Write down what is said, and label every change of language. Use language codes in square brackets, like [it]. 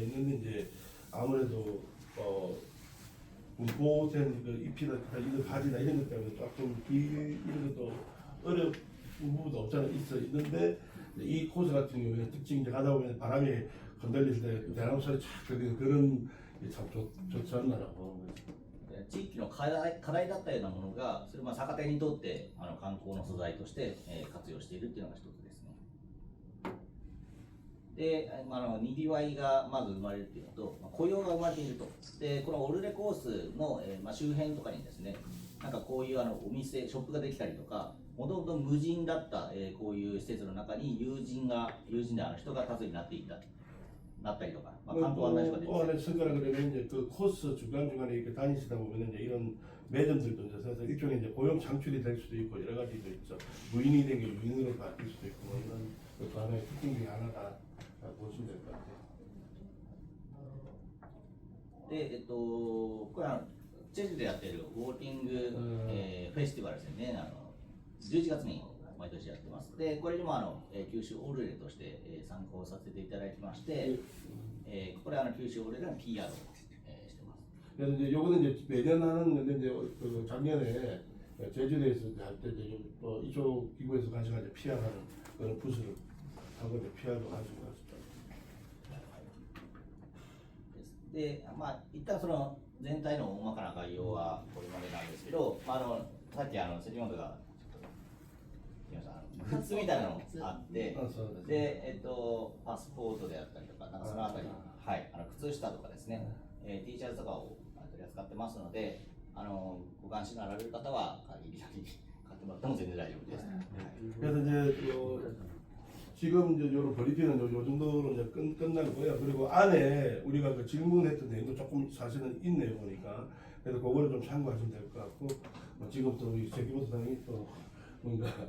[ko] 있는데 이제 아무래도 분포된 그 잎이나 이런 가지나 이런 것 때문에 조금 이런 것도 어려운 부분도 없잖아 있는데 이 코스 같은 경우에는 특징이 이제 가다 보면 바람이 건들릴 때 대나무 소리 쫙 들리는 그런 게 참 좋지 않나라고 보는 거죠. [ja] 地域の課題だったようなものがそれを逆手にとって観光の素材として、活用しているっていうのが一つですね。で、にぎわいがまず生まれるっていうのと、雇用が生まれていると。で、このオルレコースの、周辺とかにですね、なんかこういうお店ショップができたりとか、もともと無人だった、こういう施設の中に友人で人が数になっていたなったりとか、まあ、観光案内所が出て [ko] 또 안에 승가라 그러면 이제 그 코스 중간중간에 이렇게 다니시다 보면 이제 이런 매점들도 이제 그래서 일종의 이제 고용 창출이 될 수도 있고 여러 가지도 있죠. 무인이 된 게 유인으로 바뀔 수도 있고 뭐 이런 그 하나의 특징 중에 하나다 보시면 될 것 같아요. [ja] で、これはチェジュでやってるウォーキング、フェスティバルですね、11月に毎年やってます。で、これにも九州オルレとして、参加をさせていただきまして、これは九州オルレの PR を、してます。 [ko] 그래서 이제 요거는 이제 매년 하는 건데 이제 그 작년에 제주도에서 할때 이제 또 이쪽 기구에서 가져가 이제 PR하는 그런 부스를 하고 이제 PR도 가지고 갔습니다. [ja] で、まあ、一旦その全体の大まかな概要はこれまでなんですけど、まあ、さっき関本が言いましたグッズみたいなのがあって、で、パスポートであったりとか、なんかそのあたり、はい、靴下とかですね、T シャツとかを取り扱ってますので、ご関心のあられる方は限りなく買ってもらっても全然大丈夫です。はい [ko] 그래서 이제 지금 이제 요런 브리핑은 요 정도로 이제 끝나고요. 그리고 안에 우리가 그 질문했던 내용도 조금 사실은 있네요 보니까. 그래서 그거를 좀 참고하시면 될 것 같고 뭐 지금 또 우리 제기보 소장이 또 뭔가